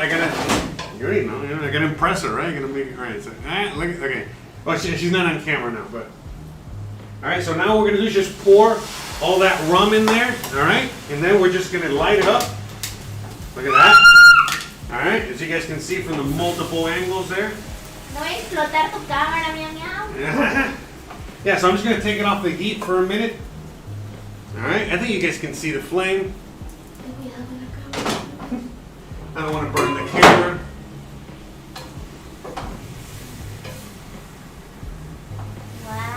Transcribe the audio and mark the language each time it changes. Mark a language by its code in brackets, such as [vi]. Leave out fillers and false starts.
[en] I gotta you already know. I gotta impress her, right? I gotta make it right. So, all right, look. Okay. Well, she's not on camera now, but. All right. So now what we're gonna do is just pour all that rum in there. All right, and then we're just gonna light it up. Look at that. All right, as you guys can see from the multiple angles there. [es] No voy a explotar tu cámara, miau miau. [en] Yeah, so I'm just going to take it off the heat for a minute. Alright, I think you guys can see the flame. I don't want to burn the camera. Wow.